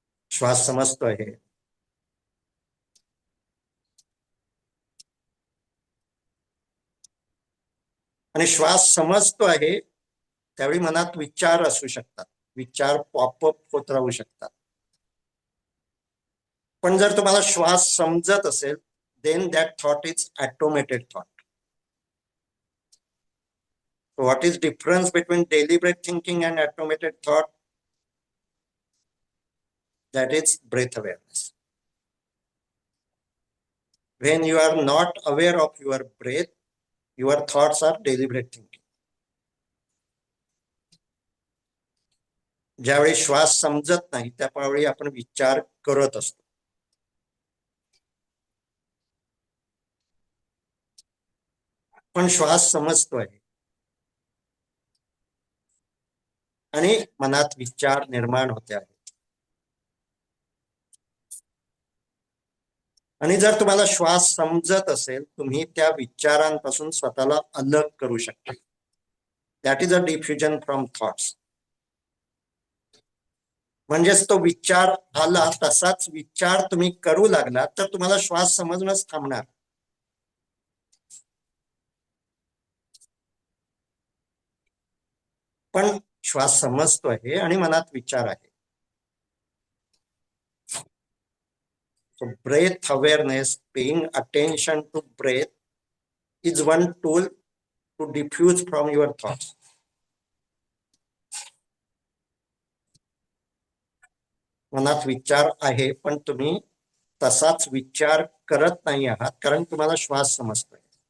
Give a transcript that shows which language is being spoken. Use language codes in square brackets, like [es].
[mr] श्वास समजतो आहे, आणि श्वास समजतो आहे त्यावेळी मनात विचार असू शकतात, विचार पॉपअप होत राहू शकतात. पण जर तुम्हाला श्वास समजत असेल [en] then that thought is automated thought. So what is difference between deliberate thinking and automated thought? That is breath awareness. When you are not aware of your breath, your thoughts are deliberate thinking. [mr] ज्यावेळी श्वास समजत नाही त्यावेळी आपण विचार करत असतो. पण श्वास समजतो आहे आणि मनात विचार निर्माण होते आहेत. आणि जर तुम्हाला श्वास समजत असेल तुम्ही त्या विचारांपासून स्वतःला अलग करू शकता. [en] That is a defusion from thoughts. [mr] म्हणजेच तो विचार आला तसाच विचार तुम्ही करू लागला तर तुम्हाला श्वास समजणंच थांबणार. पण श्वास समजतो आहे आणि मनात विचार आहे. [en] So breath awareness, paying attention to breath is one tool to diffuse from your thoughts. [mr] मनात विचार आहे पण तुम्ही तसाच विचार करत नाही आहात कारण तुम्हाला श्वास समजतोय.